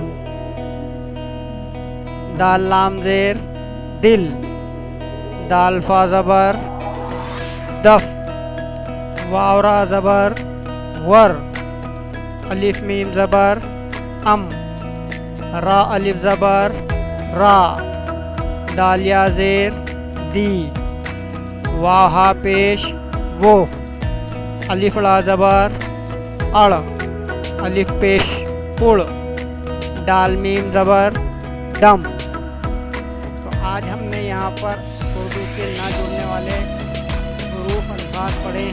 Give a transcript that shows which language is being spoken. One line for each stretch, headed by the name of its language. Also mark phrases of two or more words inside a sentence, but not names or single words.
Urdu: دال لام زیر دل، دال فا زبر دف، واو را زبر ور، الف میم زبر ام، را الف زبر را، دال یا زیر دی، واو ہا پیش وہ، الف لا زبر اڑ، الف پیش اڑ، ڈال میم زبر ڈم۔ تو آج ہم نے یہاں پر اردو کے نہ جڑنے والے حروف الفاظ پڑھے ہیں۔